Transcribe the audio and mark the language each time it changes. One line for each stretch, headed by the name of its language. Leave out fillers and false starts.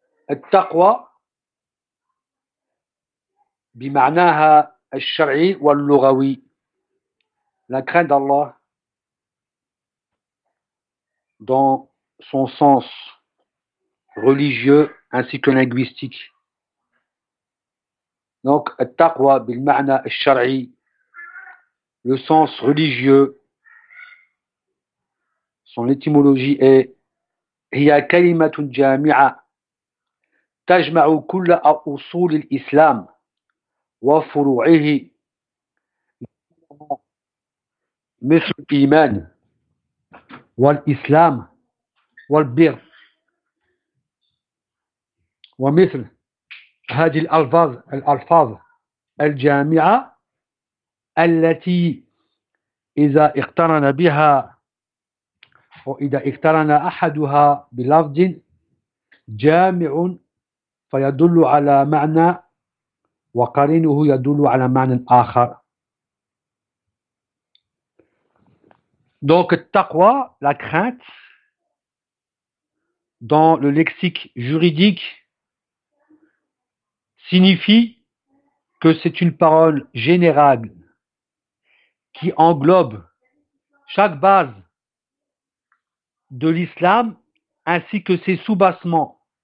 Arabic: التقوى بمعناها الشرعي واللغوي،
French: la crainte d'Allah dans son sens religieux ainsi que linguistique.
Arabic: Donc التقوى بالمعنى الشرعي,
French: le sens religieux, son étymologie est
Arabic: هي كلمة جامعة تجمع كل أصول الإسلام وفروعه مثل الإيمان والإسلام والبر ومثل هذه الألفاظ الجامعة التي إذا اقترن بها وإذا اقترن أحدها بلفظ جامع فيدل على معنى وقرينه يدل على معنى آخر.
French: Donc التقوى, la crainte, dans le lexique juridique, signifie que c'est une parole générale qui englobe chaque base de l'islam ainsi que ses soubassements.